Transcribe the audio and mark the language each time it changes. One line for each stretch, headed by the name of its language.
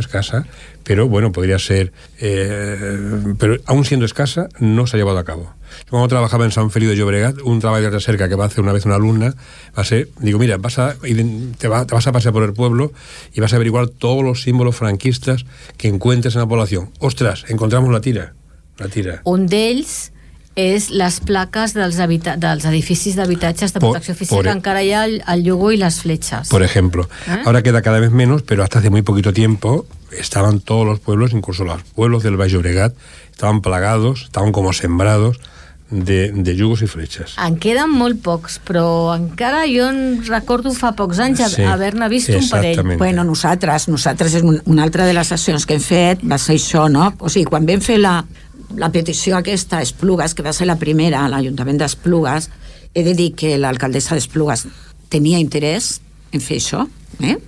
Spanish: Escasa, pero bueno, podría ser, pero aún siendo escasa, no se ha llevado a cabo. Cuando trabajaba en San Feliu de Llobregat, un trabajo de cerca que va a hacer una vez una alumna, mira, te vas a pasear por el pueblo y vas a averiguar todos los símbolos franquistas que encuentres en la población. ¡Ostras! Encontramos la tira. Un de ellos es las placas
Catalan: dels edificis d'habitatges de protecció oficial, que encara hi ha el llogo
Spanish: y las flechas. Por ejemplo. ¿Eh? Ahora queda cada vez menos, pero hasta hace muy poquito tiempo estaban todos los pueblos, incluso los pueblos del Baix Llobregat, estaban plagados, estaban como sembrados de yugos y flechas.
Catalan: En queden molt pocs, però encara jo en recordo fa pocs anys haver-ne vist un parell. Bueno, nosaltres és una altra de les accions que hem fet, va ser això, no? O sigui, quan vam fer la petició aquesta a Esplugues, que va ser la primera a l'Ajuntament d'Esplugues, he de dir que l'alcaldessa d'Esplugues tenia interès en fer això, eh?